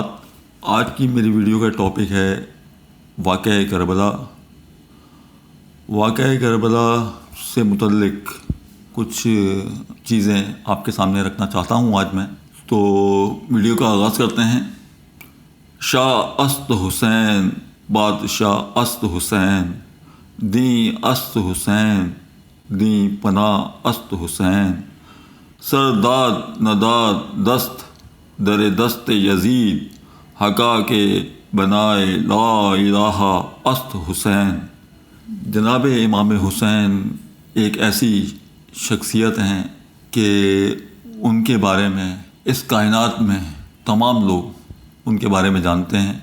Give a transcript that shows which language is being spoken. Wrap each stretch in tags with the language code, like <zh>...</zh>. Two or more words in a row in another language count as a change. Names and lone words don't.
<ur>آج کی میری ویڈیو کا ٹاپک ہے واقعہ کربلا۔ واقعہ کربلا سے متعلق کچھ چیزیں آپ کے سامنے رکھنا چاہتا ہوں آج میں، تو ویڈیو کا آغاز کرتے ہیں۔</ur> <fa>شاہ است حسین، بادشاہ است حسین، دین است حسین، دین پناہ است حسین، سرداد نداد دست در دست یزید، حقا کے بنائے</fa> <ar>لا الہ</ar> <fa>است حسین۔</fa> <ur>جناب امام حسین ایک ایسی شخصیت ہیں کہ ان کے بارے میں اس کائنات میں تمام لوگ ان کے بارے میں جانتے ہیں۔</ur>